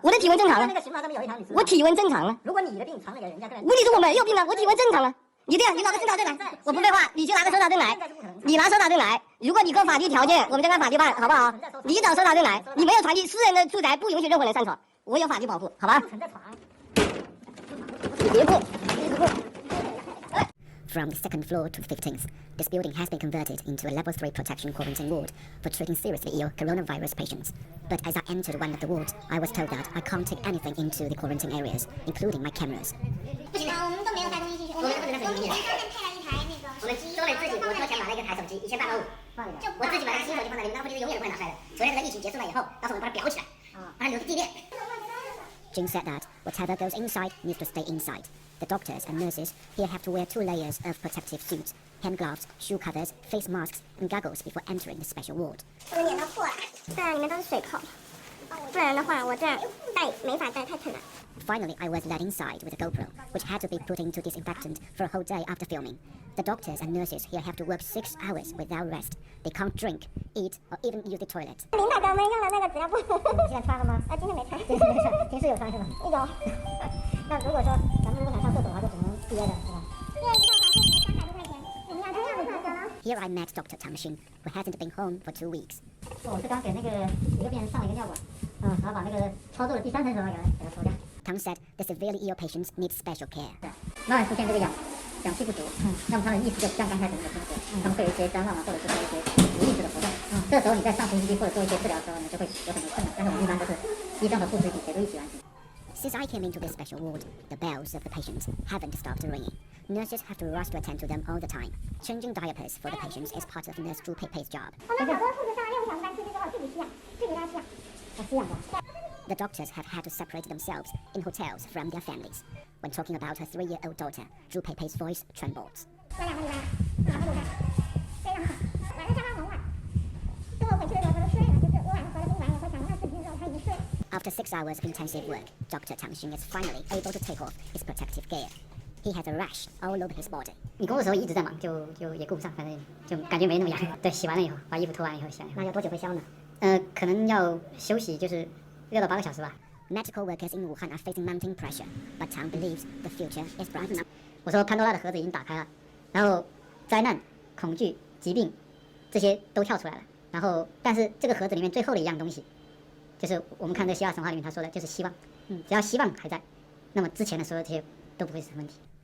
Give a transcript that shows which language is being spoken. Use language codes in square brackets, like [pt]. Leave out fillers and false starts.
[zh] 我的体温正常了。那个刑法上面有一条，你知道吗？我体温正常了。如果你的病传了给人家，问题是我没有病啊，我体温正常了。你这样，你拿个诊查证来，我不废话，你去拿个搜查证来，你拿搜查证来。如果你够法律条件，我们再按法律办，好不好？你找搜查证来，你没有传递，私人的住宅不允许任何人擅闯，我有法律保护，好吧？你别过，一直过。 [en] From the second floor to the 15th, this building has been converted into a level 3 protection quarantine ward for treating seriously ill coronavirus patients. But as I entered one of the wards, I was told that I can't take anything into the quarantine areas, including my cameras. [zh] 不行的，我们都没有带东西进去。我们不能带手机进去。我们专门自己，我掏钱买了一个台手机，1800放里面。我自己买了个新手机放在里面，那个手机是永远不会拿出来的。除非这个疫情结束了以后，到时候我们把它裱起来，把它留在地面。 [en] Jing said that whatever goes inside needs to stay inside. The doctors and nurses here have to wear 2 layers of protective suits, hand gloves, shoe covers, face masks, and goggles before entering the special ward. [zh] 这个脸都破了，对啊，里面都是水泡，不然的话我这样戴没法戴，太沉了。 [en] Finally, I was led inside with a GoPro, which had to be put into disinfectant for a whole day after filming. The doctors and nurses here have to work 6 hours without rest. They can't drink, eat, or even use the toilet. [zh] 领导给我们用的那个纸尿布，你现在穿了吗？今天没穿。今天没穿，平时有穿是吧？有。那如果说咱们如果想上厕所的话，就只能憋着，是吧？这一套还是300多块钱，我们要这样子的。 [en] Here I met Dr. Tang Xin, who hasn't been home for 2 weeks. [zh] 我是刚给那个一个病人上了一个尿管，然后把那个操作的第3层时候给他抽掉。 [en] Tang said the severely ill patients need special care. [zh] 当然出现这个氧气不足，那么他的意识就不像刚开始那么清晰，他们会有一些谵妄啊，或者是说一些无意识的活动。这时候你在上呼吸机或者做一些治疗的时候呢，就会有很多困难。但是我们一般都是医生和护士一起协助一起完成。 [en] Since I came into this special ward, the bells of the patients haven't stopped ringing. Nurses have to rush to attend to them all the time. Changing diapers for the patients is part of Nurse Zhu Peipei's job. [zh] 我们好多护士上了6个小时班出去之后自己吸氧，自己拉吸氧。吸氧的。 [en] The doctors have had to separate themselves in hotels from their families. When talking about her 3-year-old daughter, Zhu Peipei's voice trembles. [zh] 这2个礼拜了，2个礼拜，非常好。晚上下班很晚，等我回去的时候他都睡了，就是我晚上回了宾馆以后讲完视频之后他已经睡了。 [en] After 6 hours of intensive work, Dr. Tang Xin is finally able to take off his protective gear. He has a rash all over his body. [zh] 你工作的时候一直在忙，就也顾不上，反正就感觉没那么痒。对，洗完了以后，把衣服脱完以后洗完以后。那要多久会消呢？可能要休息，就是6到8个小时吧。 [en] Medical workers in Wuhan are facing mounting pressure, but Tang believes the future is bright. [zh] 我说潘多拉的盒子已经打开了，然后灾难、恐惧、疾病这些都跳出来了。然后，但是这个盒子里面最后的一样东西，就是我们看这希腊神话里面他说的，就是希望。只要希望还在，那么之前的所有这些都不会是问题。